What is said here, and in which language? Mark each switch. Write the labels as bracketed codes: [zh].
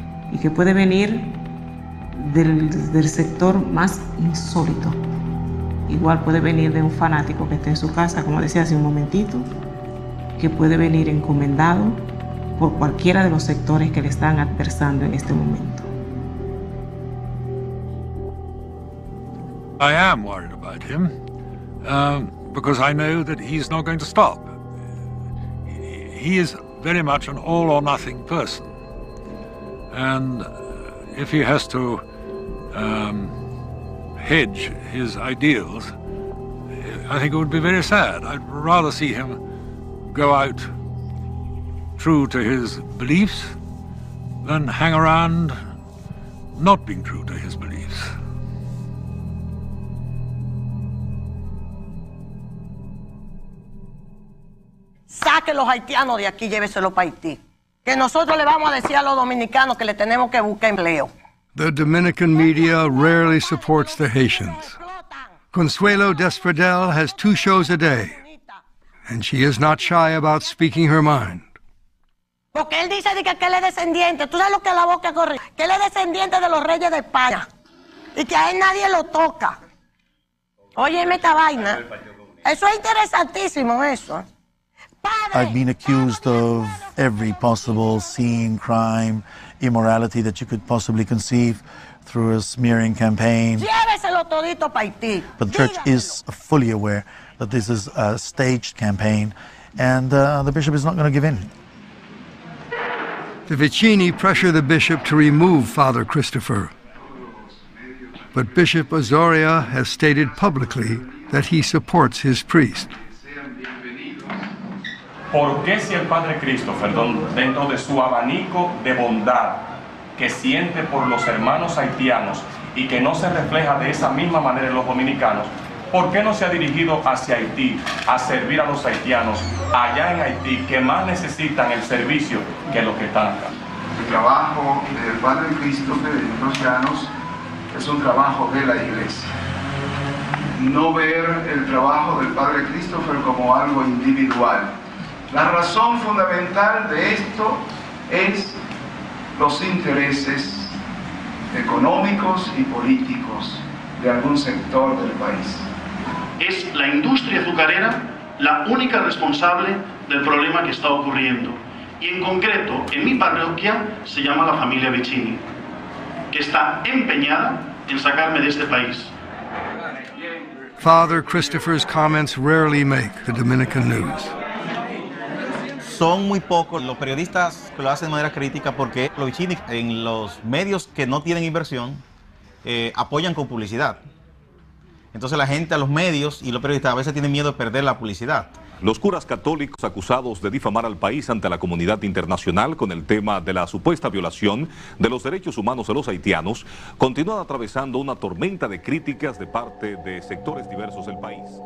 [es] Y que puede venir del sector más insólito. Igual puede venir de un fanático que esté en su casa, como decía hace un momentito, que puede venir encomendado por cualquiera de los sectores que le están adversando en este momento. [en] I am worried about him because I know that he's not going to stop. He is very much an all or nothing person. And if he has to hedge his ideals, I think it would be very sad. I'd rather see him go out true to his beliefs than hang around not being true to his beliefs. [es] Saque los haitianos de aquí, lléveselo para Haití. Que nosotros le vamos a decir a los dominicanos que le tenemos que buscar empleo. [en] The Dominican media rarely supports the Haitians. Consuelo Despradel has 2 shows a day, and she is not shy about speaking her mind. [es] Porque él dice que él es descendiente. ¿Tú sabes lo que es la boca corre? Que él es descendiente de los reyes de España. Y que a él nadie lo toca. Óyeme esta vaina. Eso es interesantísimo, eso. [en] I've been accused of every possible sin, crime, immorality that you could possibly conceive through a smearing campaign. [es] Lléveselo todito para Haití. [en] But the church is fully aware that this is a staged campaign, and the bishop is not going to give in. The Vicini pressure the bishop to remove Father Christopher. But Bishop Azoria has stated publicly that he supports his priest. [es] ¿Por qué si el Padre Christopher, dentro de su abanico de bondad que siente por los hermanos haitianos y que no se refleja de esa misma manera en los dominicanos, por qué no se ha dirigido hacia Haití a servir a los haitianos allá en Haití que más necesitan el servicio que los que están acá? El trabajo del Padre Christopher y de los llanos es un trabajo de la Iglesia. No ver el trabajo del Padre Christopher como algo individual. La razón fundamental de esto es los intereses económicos y políticos de algún sector del país. Es la industria azucarera la única responsable del problema que está ocurriendo. Y en concreto, en mi parroquia se llama la familia Vicini, que está empeñada en sacarme de este país. [en] Father Christopher's comments rarely make the Dominican news. [es] Son muy pocos los periodistas que lo hacen de manera crítica porque los Vicini en los medios que no tienen inversión apoyan con publicidad. Entonces la gente a los medios y los periodistas a veces tienen miedo de perder la publicidad. Los curas católicos acusados de difamar al país ante la comunidad internacional con el tema de la supuesta violación de los derechos humanos de los haitianos continúan atravesando una tormenta de críticas de parte de sectores diversos del país.